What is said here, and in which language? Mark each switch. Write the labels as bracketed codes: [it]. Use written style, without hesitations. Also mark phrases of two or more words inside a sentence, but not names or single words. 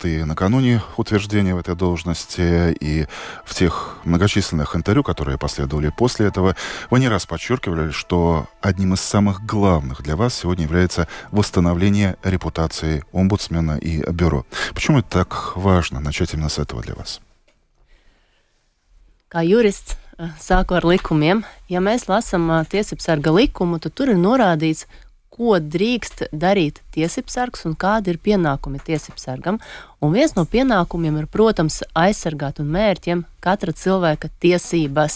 [ru] И накануне утверждения в этой должности, и в тех многочисленных интервью, которые последовали после этого, вы не раз подчеркивали, что одним из самых главных для вас сегодня является восстановление репутации омбудсмена и бюро. Почему это так важно начать именно с этого для вас? [lv] Kā jurists sāku ar likumiem. Ja mēs lasām tiesībsarga likumu, tad tur ir norādīts, ko drīkst darīt tiesībsargs un kādi ir pienākumi tiesībsargam. Un viens no pienākumiem ir, protams, aizsargāt un mērķiem katra cilvēka tiesības.